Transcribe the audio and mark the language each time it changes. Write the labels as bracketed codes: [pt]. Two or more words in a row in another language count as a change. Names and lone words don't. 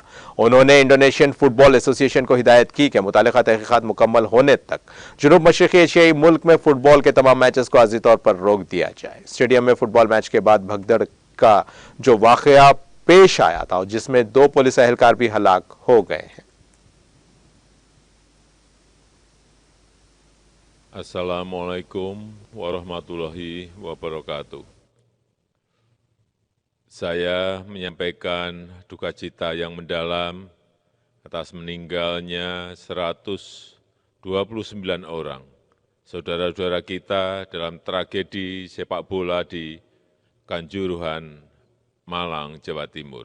[ur] انہوں نے انڈونیشین فٹبال ایسوسی ایشن کو ہدایت کی کہ متعلقہ تحقیقات مکمل ہونے تک جنوب مشرقی ایشیائی ملک میں فٹبال کے تمام میچز کو عارضی طور پر روک دیا جائے. اسٹیڈیم میں فٹبال میچ کے بعد بھگدڑ کا جو واقعہ پیش آیا تھا، جس میں 2 پولیس اہلکار بھی ہلاک ہو گئے ہیں. [ar] السلام عليكم ورحمة الله وبركاته. [id] Saya menyampaikan duka cita yang mendalam atas meninggalnya 129 orang saudara-saudara kita dalam tragedi sepak bola di Kanjuruhan, Malang, Jawa Timur.